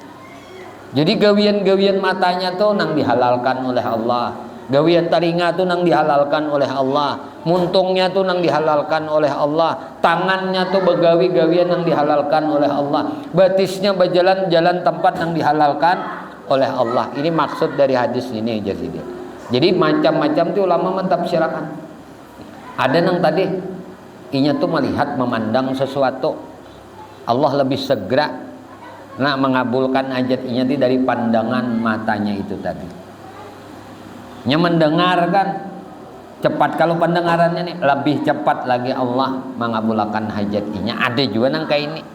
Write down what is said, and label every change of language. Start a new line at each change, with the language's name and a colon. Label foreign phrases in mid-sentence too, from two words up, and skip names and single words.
Banjar: Jadi gawian-gawian matanya tuh nang dihalalkan oleh Allah, gawian telinga tuh nang dihalalkan oleh Allah, muntungnya tuh nang dihalalkan oleh Allah, tangannya tuh begawi gawian nang dihalalkan oleh Allah, batisnya berjalan-jalan tempat nang dihalalkan oleh Allah. Ini maksud dari hadis ini jadi macam-macam tuh ulama mentafsirkan. Ada yang tadi inya tuh melihat memandang sesuatu, Allah lebih segera mengabulkan hajat inya dari pandangan matanya itu tadi. Nya mendengarkan cepat, kalau pendengarannya nih lebih cepat lagi Allah mengabulkan hajat inya. Ada juga yang kayak ini.